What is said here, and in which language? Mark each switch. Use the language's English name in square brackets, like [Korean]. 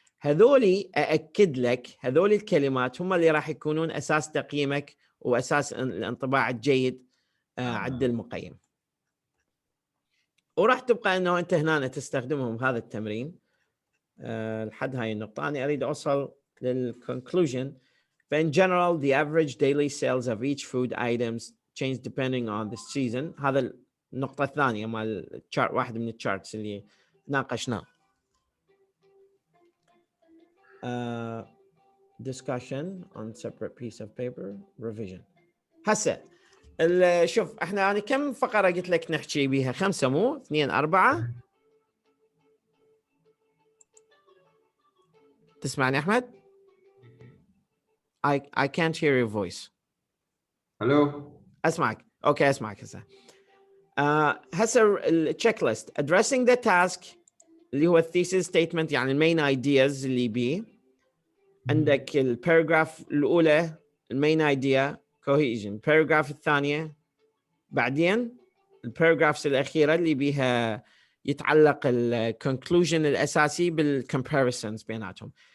[Arabic] هذولي أأكد لك هذول الكلمات هم اللي راح يكونون أساس تقييمك وأساس الانطباع الجيد عند المقيم. وراح تبقى أنه أنت هنا تستخدمهم هذا التمرين لحد هاي النقطة. أنا أريد أوصل للconclusion. [English] In general, the average daily sales of each food items change depending on the season. [Arabic] هذا النقطة الثانية مال الشارت، واحد من الشارتس اللي ناقشناه. [English] Discussion on separate piece of paper, revision. [Arabic] هسه شوف احنا يعني كم فقرة قلت لك نحكي بيها؟ 5 مو 2 4. تسمعني أحمد؟ [English] I can't hear your voice. Hello. [Arabic] أسمعك. أوكي أسمعك هسه. هسه التشيك ليست addressing the task اللي هو الثيسيس ستيتمنت يعني المين ايدياز اللي بيه. عندك الباراجراف الاولى المين ايديا cohesion، الباراجراف الثانيه بعدين الباراجرافز الاخيره اللي بيها يتعلق الكونكلوجن الاساسي بالكومباريسونز بيناتهم.